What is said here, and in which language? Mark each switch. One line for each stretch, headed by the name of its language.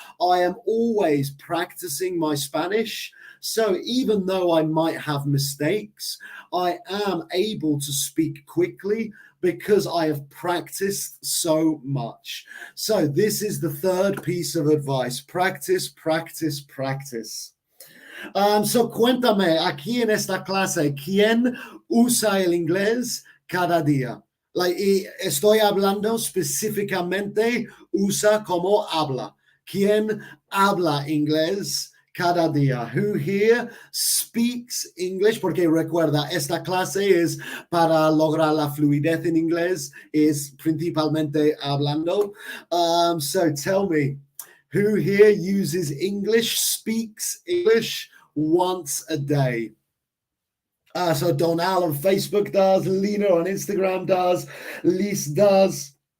English: I am always practicing my Spanish. So even though I might have mistakes, I am able to speak quickly because I have practiced so much. So this is the third piece of advice. Practice, practice, practice.
Spanish: So cuéntame aquí en esta clase, ¿quién usa el inglés cada día? Y estoy hablando específicamente, usa como habla. ¿Quién habla inglés cada día?
English: Who here speaks English?
Spanish: Porque recuerda, esta clase es para lograr la fluidez en inglés, es principalmente hablando.
English: So tell me, who here uses English, speaks English once a day? So Donal on Facebook does, Lena on Instagram does, Liz does.